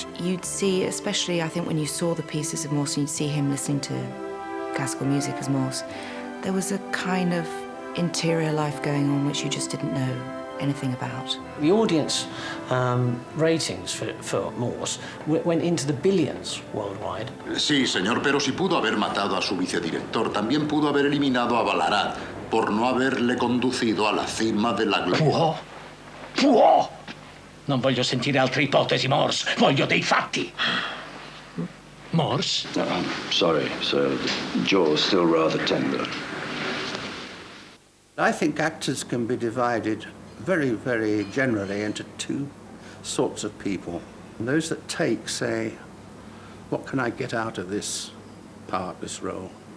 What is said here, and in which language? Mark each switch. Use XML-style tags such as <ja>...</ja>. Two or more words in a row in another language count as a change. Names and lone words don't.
<en>You'd see, especially I think when you saw the pieces of Morse and you'd see him listening to classical music as Morse, there was a kind of interior life going on which you just didn't know anything about. The audience ratings for Morse went into the billions worldwide.</en> <es>Sí, señor, pero si pudo haber matado a su vicedirector, también pudo haber eliminado a Ballarat por no haberle conducido a la cima de la gloria.</es> <it>Può! Non voglio sentire altre ipotesi, Morse. Voglio dei fatti. Morse?</it> <en>I'm sorry, sir. The jaw's still rather tender. I think actors can be divided very, very generally into two sorts of people. Those that take say, what can I get out of this part, this role?</en>